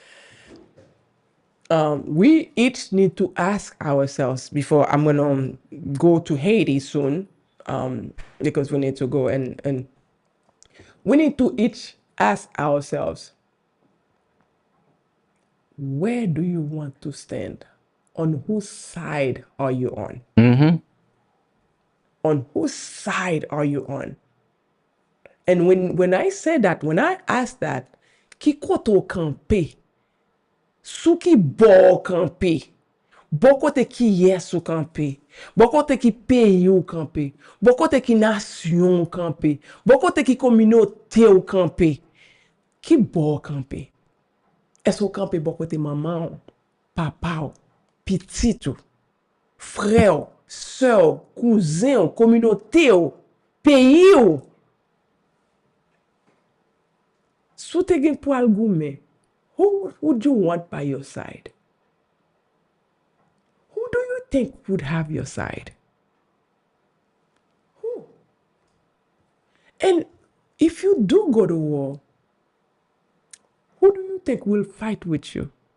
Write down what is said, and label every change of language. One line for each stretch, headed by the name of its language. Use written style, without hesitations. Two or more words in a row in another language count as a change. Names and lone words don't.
English: we each need to ask ourselves before I'm gonna go to Haiti soon, because we need to go, and we need to each ask ourselves, where do you want to stand? On whose side are you on? On whose side are you on? And when I say that, when I ask that,
Haitian Creole: ki koto kampe? Sou ki bo kampe? Bo kote ki yes ou kampe? Bo kote ki peyi ou kampe? Bo kote ki nasyon ou kampe? Bo kote ki kominote ou kampe? Ki bo kampe? Est-ce ou kampe bo kote maman ou, papa ou, pitit ou, frère ou, sœur ou, cousin ou, communauté ou, pays ou? Sou te gen pou al goume,
English: who would you want by your side? Who do you think would have your side? Who? And if you do go to war, who do you think will fight with you?